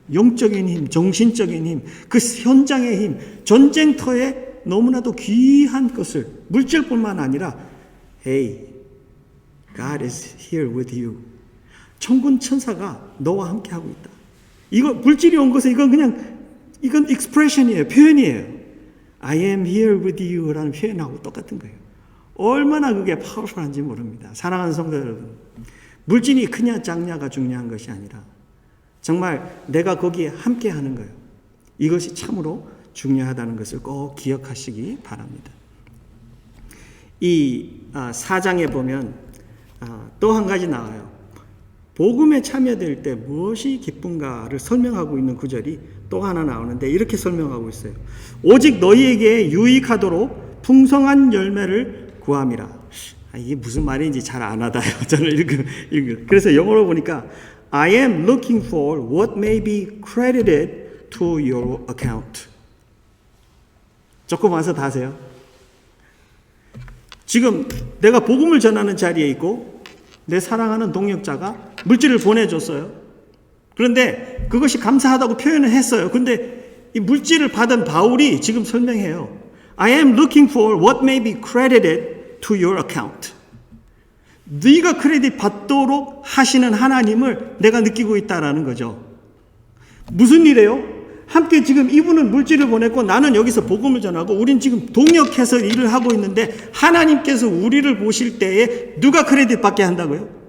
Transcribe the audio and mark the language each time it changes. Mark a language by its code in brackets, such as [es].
[ko] 영적인 힘, 정신적인 힘, 그 현장의 힘, 전쟁터에 너무나도 귀한 것을, 물질뿐만 아니라 [en] Hey, God is here with you. [ko] 천군 천사가 너와 함께 하고 있다. 이거 물질이 온 것은 이건 expression이에요. 표현이에요. [en] I am here with you [ko] 라는 표현하고 똑같은 거예요. 얼마나 그게 파워풀한지 모릅니다. 사랑하는 성도 여러분, 물질이 크냐 작냐가 중요한 것이 아니라 정말 내가 거기에 함께 하는 거예요. 이것이 참으로 중요하다는 것을 꼭 기억하시기 바랍니다. 이 4장에 보면 또 한 가지 나와요. 복음에 참여될 때 무엇이 기쁜가를 설명하고 있는 구절이 또 하나 나오는데 이렇게 설명하고 있어요. 오직 너희에게 유익하도록 풍성한 열매를 구함이라. 이게 무슨 말인지 잘 안 와닿아요. 저는 읽어. 그래서 영어로 보니까 [en] I am looking for what may be credited to your account. [ko] 조금 와서 다세요. 지금 내가 복음을 전하는 자리에 있고 내 사랑하는 동역자가 물질을 보내줬어요. 그런데 그것이 감사하다고 표현을 했어요. 근데 이 물질을 받은 바울이 지금 설명해요. [en] I am looking for what may be credited to your account. [ko] 네가 크레딧 받도록 하시는 하나님을 내가 느끼고 있다라는 거죠. 무슨 일이에요? 함께 지금 이분은 물질을 보냈고 나는 여기서 복음을 전하고 우린 지금 동역해서 일을 하고 있는데 하나님께서 우리를 보실 때에 누가 크레딧 받게 한다고요?